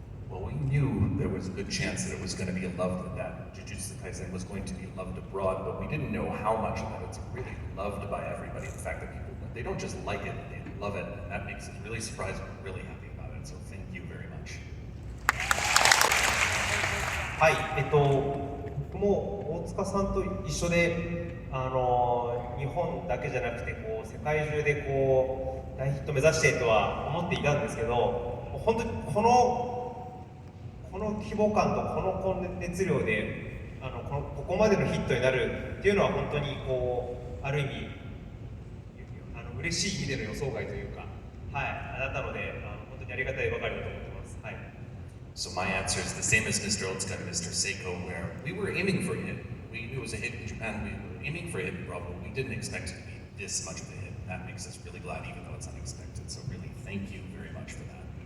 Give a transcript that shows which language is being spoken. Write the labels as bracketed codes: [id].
[en] Well, we knew there was a good chance that it was going to be loved, that Jujutsu Kaisen was going to be loved abroad, but we didn't know how much that it's really loved by everybody. The fact that people, they don't just like it, they love it, and that makes us really surprised and really happy about it. So thank you very much. [ja] はい、僕も大塚さんと一緒で、日本だけじゃなくて世界中で大ヒット目指してとは思っていたんですけど、本当にこの規模感とこの熱量でここまでのヒットになるっていうのは本当にこうある意味嬉しい意味での予想外というか、はい、だったので本当にありがたいばかりだと思ってます。はい。 [en] So my answer is the same as Mr. Otsuka and Mr. Seiko, where we were aiming for a hit. We knew it was a hit in Japan. We were aiming for a hit abroad, but we didn't expect it to be this much of a hit. That makes us really glad, even though it's unexpected. So really, thank you very much for that.